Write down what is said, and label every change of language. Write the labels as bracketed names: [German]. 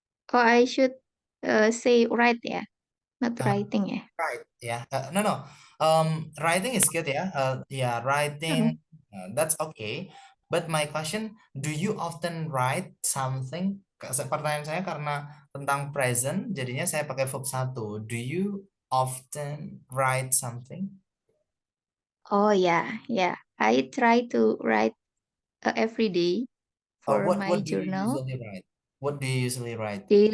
[English] Oh, I should say right, yeah, not Uh, writing, yeah. Right, yeah. No. Writing is good, yeah. Yeah, writing, that's okay. But my question, do you often write something? [Indonesian] Pertanyaan saya karena tentang present, jadinya saya pakai verb satu. [English] Do you often write something? Oh yeah, yeah. I try to write every day Or for my what do you journal, usually write? What do you usually write?